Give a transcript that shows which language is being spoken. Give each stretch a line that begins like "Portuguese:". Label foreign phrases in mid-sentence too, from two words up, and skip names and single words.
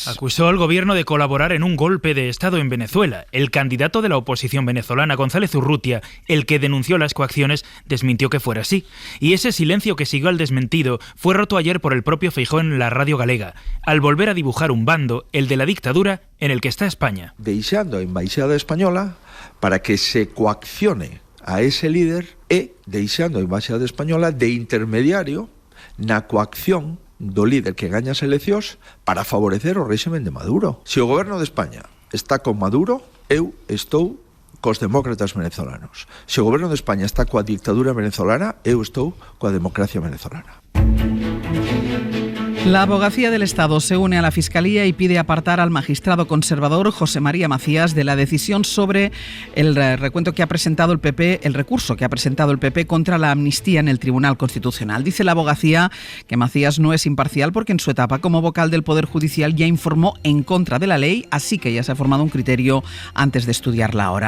Spanish: Acusó al gobierno de colaborar en un golpe de Estado en Venezuela. El candidato de la oposición venezolana, González Urrutia, el que denunció las coacciones, desmintió que fuera así. Y ese silencio que siguió al desmentido fue roto ayer por el propio Feijóo en la radio galega, al volver a dibujar un bando, el de la dictadura, en el que está España.
Galician: Deixando a Embaixada Española para que se coaccione a ese líder e deixando a Embaixada Española de intermediario na coacción do líder que gaña as eleccións para favorecer o réximen de Maduro. Se o goberno de España está con Maduro, eu estou cos demócratas venezolanos. Se o goberno de España está coa dictadura venezolana, eu estou coa democracia venezolana.
Spanish: La Abogacía del Estado se une a la Fiscalía y pide apartar al magistrado conservador José María Macías de la decisión sobre el recuento que ha presentado el PP, el recurso que ha presentado el PP contra la amnistía en el Tribunal Constitucional. Dice la Abogacía que Macías no es imparcial porque en su etapa como vocal del Poder Judicial ya informó en contra de la ley, así que ya se ha formado un criterio antes de estudiarla ahora.